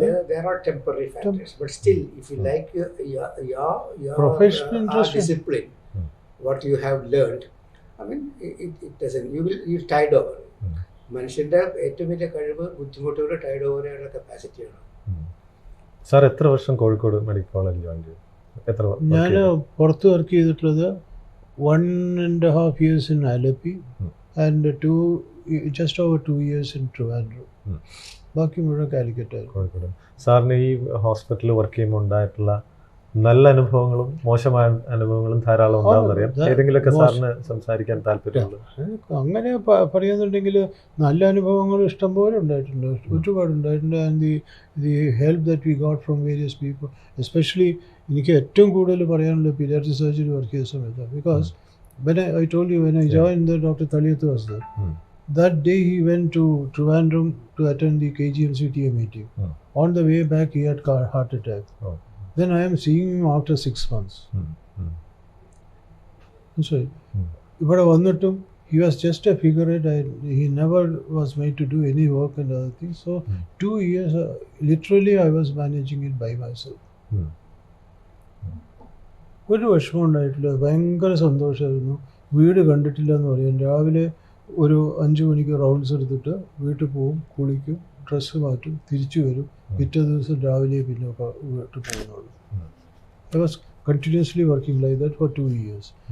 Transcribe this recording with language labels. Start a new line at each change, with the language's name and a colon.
English: There are temporary factors, but still if you like your professional interest, discipline, what you have learned, I mean it doesn't, you tide over.
Malayalam: മനുഷ്യന്റെ ഏറ്റവും വലിയ കഴിവ് ബുദ്ധിമുട്ടുകൾ Tide over ചെയ്യാനുള്ള കപ്പാസിറ്റിയാണ്. Sir എത്ര വർഷം Kozhikode medical കോളേജിൽ join ചെയ്തു? ഞാൻ പുറത്ത് വർക്ക് ചെയ്തിട്ടുള്ളത്
English: 1.5 years in Alleppey and just over 2 years in Trivandrum.
Malayalam: ബാക്കി മുഴുവൻ കാലിക്കറ്റായിരുന്നു. കോഴിക്കോട്. സാറിന് ഈ ഹോസ്പിറ്റലിൽ വർക്ക് ചെയ്യുമ്പോൾ ഉണ്ടായിട്ടുള്ള നല്ല അനുഭവങ്ങളും മോശമായ അനുഭവങ്ങളും ധാരാളം ഉണ്ടാവുന്നറിയാം. ഏതെങ്കിലുമൊക്കെ സാറിന് സംസാരിക്കാൻ താല്പര്യമുള്ളൂ? അങ്ങനെ പറയാന്നുണ്ടെങ്കിൽ നല്ല അനുഭവങ്ങൾ ഇഷ്ടംപോലെ ഉണ്ടായിട്ടുണ്ട്, ഒരുപാട് ഉണ്ടായിട്ടുണ്ട്.
English: And the help that we got from various people.
Malayalam: Especially എനിക്ക് ഏറ്റവും കൂടുതൽ പറയാനുള്ളത് പീഡിയാട്രിക് സർജറി വർക്ക് ചെയ്ത സമയത്താണ്.
English: Because when I told you, when I joined, Dr. Thaliyathu was there. That day he went to Trivandrum to attend the KGMCTA meeting. On the way back he had heart attack. Then I am seeing him after 6 months. So
Malayalam: ഇവിടെ വന്നിട്ടും
English: he was just a figurehead. He never was made to do any work and other things. So 2 years literally I was managing it by myself.
Malayalam: ഒരു വിഷമം ഉണ്ടായിട്ടില്ല, ഭയങ്കര സന്തോഷമായിരുന്നു. വീട് കണ്ടിട്ടില്ല എന്ന് പറയും. രാവിലെ ഒരു 5 മണിക്ക് റൗണ്ട്സ് എടുത്തിട്ട് വീട്ടിൽ പോവും, കുളിക്കും, ഡ്രസ്സ് മാറ്റും, തിരിച്ചു വരും. പിറ്റേ ദിവസം രാവിലെ പിന്നെ വീട്ടിൽ പോകുന്നുള്ളൂ.
English: I was continuously working like that for 2 years.